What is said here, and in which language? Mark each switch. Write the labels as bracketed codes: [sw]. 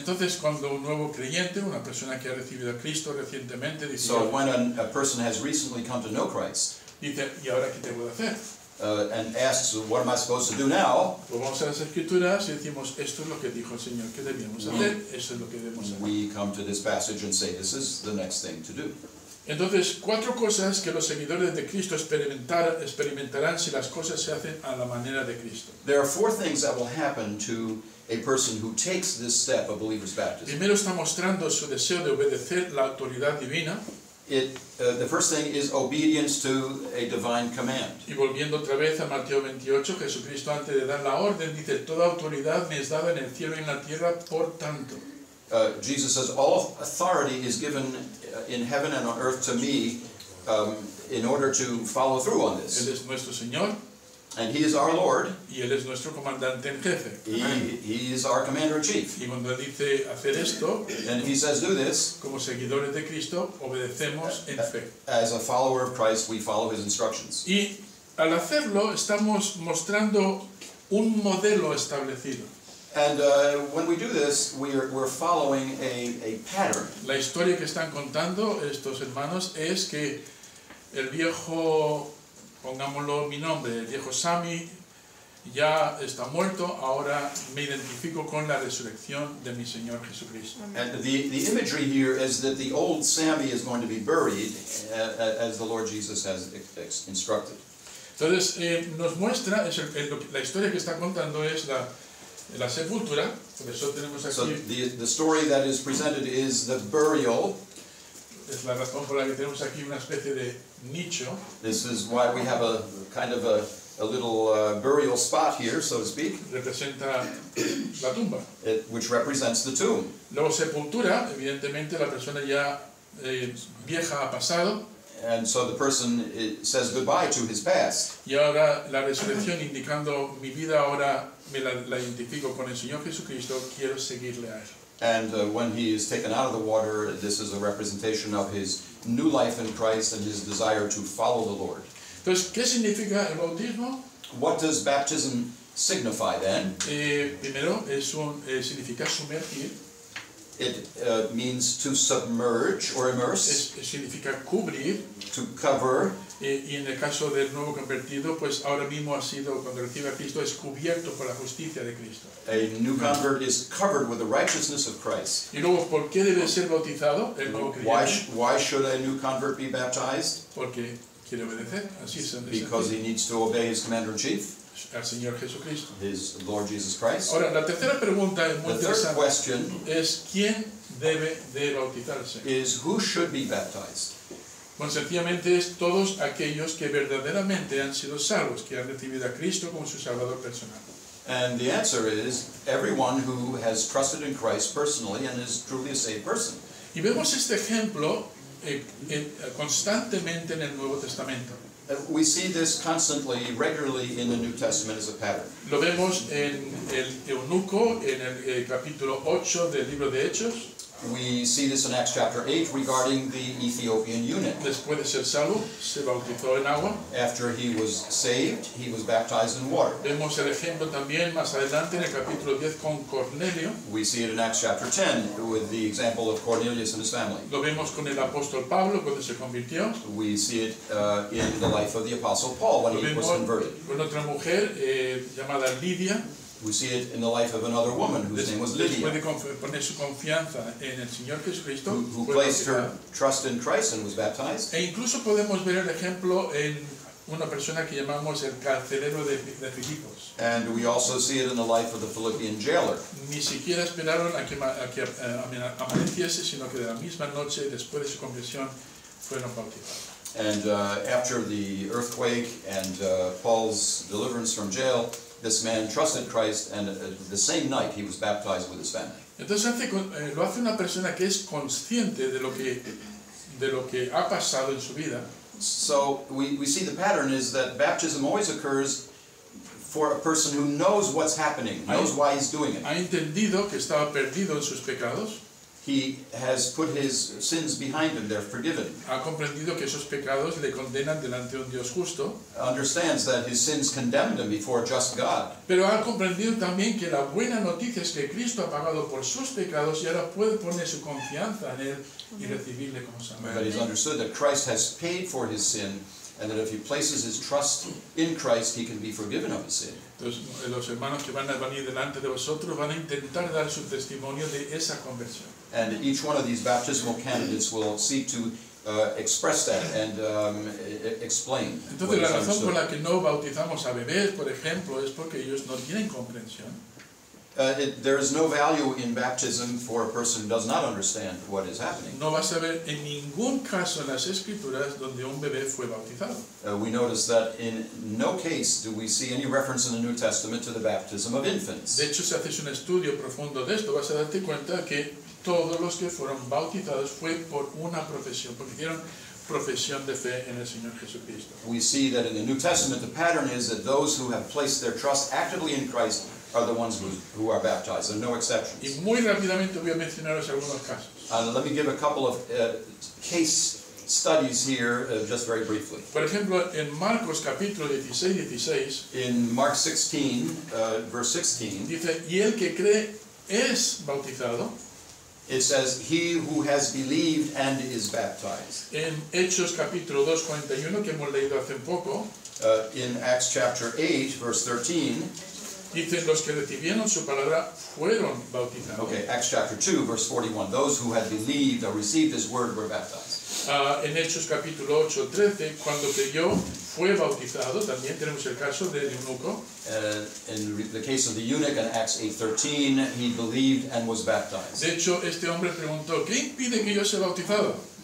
[es] Entonces, cuando un nuevo creyente, una persona que ha recibido a Cristo recientemente, dice, [en] So when a person has recently come to know Christ, [es] dice, ¿y ahora qué te puedo hacer? [en] and asks, "What am I supposed to do now?" [es] Pues vamos a las Escrituras y decimos, esto es lo que dijo el Señor que debíamos hacer, eso es lo que debemos hacer. [en] We come to this passage and say, this is the next thing to do. [es] Entonces, 4 cosas que los seguidores de Cristo experimentarán si las cosas se hacen a la manera de Cristo. [en] There are 4 things that will happen to a person who takes this step of believer's baptism. [es] Primero está mostrando su deseo de obedecer la autoridad divina. [en] the first thing is obedience to a divine command. [es] Y volviendo otra vez a Mateo 28, Jesucristo antes de dar la orden dice, toda autoridad me es dada en el cielo y en la tierra, por tanto. [en] Jesus says, all authority is given in heaven and on earth to me in order to follow through on this. [es] Él es nuestro Señor. [en] And He is our Lord. [es] Y Él es nuestro comandante en jefe. [en] He is our commander-in-chief. [es] Y cuando Él dice hacer esto, [en] And if He says do this, [es] como seguidores de Cristo, obedecemos en fe. [en] as a follower of Christ, we follow His instructions. [es] Y al hacerlo, estamos mostrando un modelo establecido. [en] And when we do this, we're following a pattern. [es] La historia que están contando estos hermanos es que el viejo, pongámoslo mi nombre, el viejo Sammy ya está muerto, ahora me identifico con la resurrección de mi Señor Jesucristo. [en] And the imagery here is that the old Sammy is going to be buried as the Lord Jesus has instructed. [es] Entonces nos muestra, la historia que está contando es la sepultura, por eso tenemos aquí, [en] So the story that is presented is the burial. [es] es la razón por la que tenemos aquí una especie de nicho. [en] This is why we have a kind of a little burial spot here, so to speak, [es] Representa la tumba. [en] which represents the tomb. [es] Luego sepultura, evidentemente la persona ya vieja ha pasado, [en] And so the person says goodbye to his past. [es] y ahora la resurrección indicando mi vida ahora me la identifico con el Señor Jesucristo, quiero seguirle a Él. [en] And when he is taken out of the water, this is a representation of his new life in Christ and his desire to follow the Lord. [es] Entonces, ¿qué significa el bautismo? [en] What does baptism signify then? [es] Primero, significa sumergir, [en] It means to submerge or immerse, [es] significa cubrir, [en] to cover, [es] y en el caso del nuevo convertido, pues ahora mismo ha sido, cuando recibe a Cristo, es cubierto por la justicia de Cristo. [en] a new convert is covered with the righteousness of Christ. [es] Y luego, ¿por qué debe ser bautizado el nuevo creyente? [en] Why should a new convert be baptized? [es] Porque quiere obedecer, así es, [en] Because he needs to obey his commander-in-chief, [es] al Señor Jesucristo. [en] his Lord Jesus Christ. [es] Ahora, la tercera pregunta es muy [en] The third [es] interesante, [en] question [es] es ¿quién debe de bautizarse? [en] is who should be baptized? [es] Bueno, sencillamente es todos aquellos que verdaderamente han sido salvos, que han recibido a Cristo como su Salvador personal. [en] And the answer is everyone who has trusted in Christ personally and is truly a saved person. [es] Y vemos este ejemplo constantemente en el Nuevo Testamento. [en] We see this constantly, regularly in the New Testament as a pattern. [es] Lo vemos en el eunuco, en el capítulo 8 del libro de Hechos. [en] We see this in Acts chapter 8 regarding the Ethiopian eunuch. [es] Después de ser salvo, se bautizó en agua. [en] After he was saved, he was baptized in water. [es] Vemos el ejemplo también más adelante en el capítulo 10 con Cornelio. [en] We see it in Acts chapter 10 with the example of Cornelius and his family. [es] Lo vemos con el apóstol Pablo cuando se convirtió. [en] We see it in the life of the Apostle Paul when [es] Lo [en] he was [es] vemos [en] converted. [es] con otra mujer llamada Lidia. [en] We see it in the life of another woman whose name was [es] Después de [en] Lydia, [es] poner su confianza en el Señor Jesucristo, [en] who [es] fue [en] placed her [es] bautizada. [en] trust in Christ and was baptized. [es] E incluso podemos ver el ejemplo en una persona que llamamos el carcelero de Filipos. [en] And we also see it in the life of the Philippian jailer. [es] Ni siquiera esperaron a que amaneciese, sino que de la misma noche, después de su conversión, fueron bautizados. [en] And after the earthquake and Paul's deliverance from jail, this man trusted Christ, and the same night he was baptized with his family. [es] Entonces lo hace una persona que es consciente de lo que ha pasado en su vida. [en] So we see the pattern is that baptism always occurs for a person who knows what's happening, knows why he's doing it. [es] Ha entendido que estaba perdido en sus pecados. [en] He has put his sins behind him, they're forgiven. [es] Ha comprendido que esos pecados le condenan delante de un Dios justo. [en] Understands that his sins condemned him before a just God. [es] Pero ha comprendido también que la buena noticia es que Cristo ha pagado por sus pecados y ahora puede poner su confianza en Él y recibirle como [en] But [es] Salvador. [en] he's understood that Christ has paid for his sin, and that if he places his trust in Christ, he can be forgiven of his sin. [es] Entonces, los hermanos que van a venir delante de vosotros van a intentar dar su testimonio de esa conversión. [en] And each one of these baptismal candidates will seek to express that and explain what [es] Entonces, la [en] is [es] razón por [en] understood. [es] la que no bautizamos a bebés, por ejemplo, es porque ellos no tienen comprensión. [en] There is no value in baptism for a person who does not understand what is happening. [es] No vas a ver en ningún caso en las Escrituras donde un bebé fue bautizado. [en] We notice that in no case do we see any reference in the New Testament to the baptism of infants. [es] De hecho, si haces un estudio profundo de esto, vas a darte cuenta que todos los que fueron bautizados fue por una profesión, porque hicieron profesión de fe en el Señor Jesucristo. [en] We see that in the New Testament the pattern is that those who have placed their trust actively in Christ are the ones who are baptized. There are no exceptions. [es] Y muy rápidamente voy a mencionaros algunos casos. [en] Let me give a couple of case studies here, just very briefly. [es] Por ejemplo, en Marcos capítulo 16, [en] In Mark 16, verse 16, [es] dice, y el que cree es bautizado. [en] it says, "He who has believed and is baptized." [es] En Hechos capítulo 2:41, que hemos leído hace poco, [en] In Acts chapter 8, verse 13, [es] dicen, los que recibieron su palabra fueron bautizados. [en] okay, Acts chapter 2, verse 41, those who had believed or received his word were baptized. [es] En Hechos capítulo 8:13, cuando creyó, fue bautizado. También tenemos el caso del eunuco. [en] In the case of the eunuch in Acts 8:13, he believed and was baptized. [es] De hecho, este hombre preguntó, ¿qué impide que yo sea bautizado?